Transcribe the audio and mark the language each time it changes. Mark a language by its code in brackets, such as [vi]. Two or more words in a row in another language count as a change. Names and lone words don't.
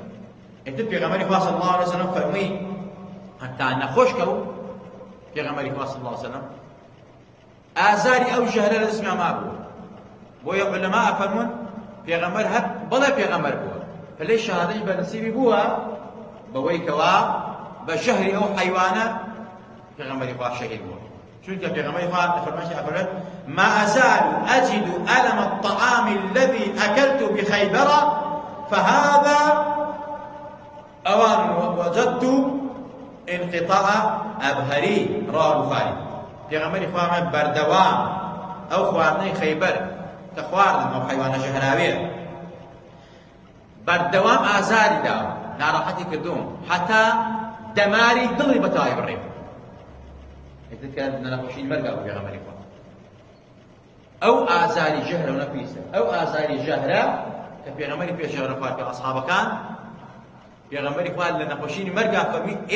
[ckb] ئێتر پێغەمبەری خوا [ar] صلی الله علیه وسلم [ckb] فەرمووی هەتا نەخۆشکە و پێغەمبەری خوا [ar] صلی الله علیه وسلم [ckb] ئازاری ئەو ژەهرە لە دەستمیان مابووە. بۆیە عولەما ئەفەرموون پێغەمبەر هەر بەڵێ پێغەمبەر بووە، پلەی شەهادەی بەنسیبی بووە بەوەی کەوا بە ژەهری ئەو حەیوانە پێغەمبەری خوا شەهید بووە. چونکە پێغەمبەری خوا فەرمایشی ئەفەرمێت [ar] ما أزال أجد ألم الطعام الذي أكلت بخيبر فهذا أوان وجدت انقطاع أبهري رواه البخاري. [ckb] پێغەمبەری خوا بەردەوام ئەو خواردنەی خەیبەر کە خواردن ئەو حەیوانە ژەهراویە بەردەوام ئازاری داوە ناڕەحەتی کردوم حتا دەماری دڵی بەتەواوی بڕێ کە نەخۆشی مەرگا بوو پێغەمبەری خوا ئەو ئازاری ژەهرە و نەپیسە ئەو ئازاری ژەهرە کە پێغەمبەری پێشەوەرە خوارد پێ ئەسحابەکان پێغەمبەری خوا لە نەخۆشی مەرگا فەرمی